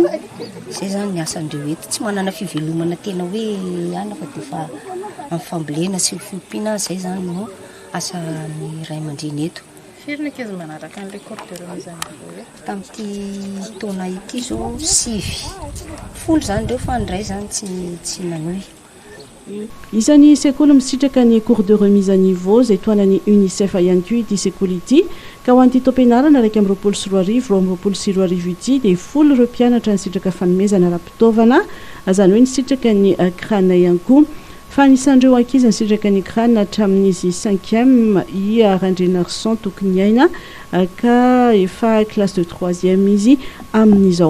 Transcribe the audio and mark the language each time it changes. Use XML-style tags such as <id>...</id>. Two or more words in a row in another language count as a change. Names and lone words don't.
<mg>Izay zany ny asandreo eto, tsy manana fivelomana tena hoe ana fa dia fa amin'ny fambolena sy fiompiana izay zany no asan'ny ray aman-dreny eto. Firy ankizy manaraka an'ilay corderon izany tamin'ity taona ity zao 9 zany ireo fa andray zany tsy nanohy. Isan'ny sekoly misitraka ny</mg> <fr>cours de remise à niveau</fr> <mg>izay toanan'ny UNICEF ihany koa ity sekoly ity ka ho an'ity taom-pianarana 2024 ity dia 10 ireo mpianatra nisitraka fanomezana ara-pitaovana izany hoe nisitraka ny crâne ihany koa. Fa anisan'ireo ankizy nisitraka ny crâne hatramin'izy 5e iarandrena arsan tokony aina ka efa</mg> <fr>classe de 3e</fr> <mg>izy amin'izao.</mg>